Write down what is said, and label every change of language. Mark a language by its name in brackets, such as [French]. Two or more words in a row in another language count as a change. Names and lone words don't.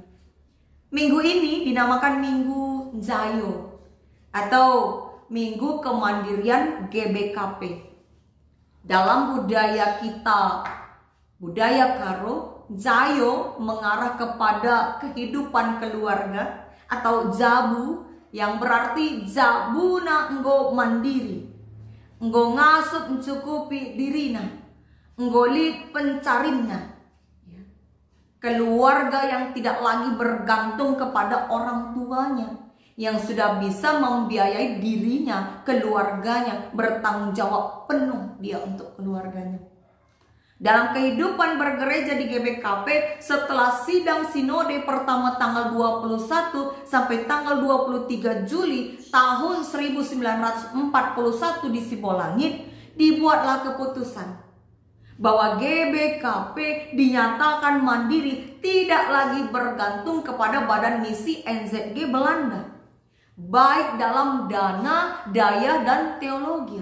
[Indonesian] Minggu ini dinamakan Minggu Njayo atau Minggu Kemandirian GBKP. Dalam budaya kita, budaya Karo, Njayo mengarah kepada kehidupan keluarga atau jabu, yang berarti [Batak Karo] jabuna enggo mandiri, enggo ngasup mencukupi dirina, enggo li pencarinna. [Indonesian] Keluarga yang tidak lagi bergantung kepada orang tuanya, yang sudah bisa membiayai dirinya, keluarganya, bertanggung jawab penuh dia untuk keluarganya. Dalam kehidupan bergereja di GBKP, setelah sidang sinode pertama tanggal 21 sampai tanggal 23 Juli tahun 1941 di Sibolangit, dibuatlah keputusan bahwa GBKP dinyatakan mandiri, tidak lagi bergantung kepada Badan Misi NZG Belanda, baik dalam dana, daya, dan teologi.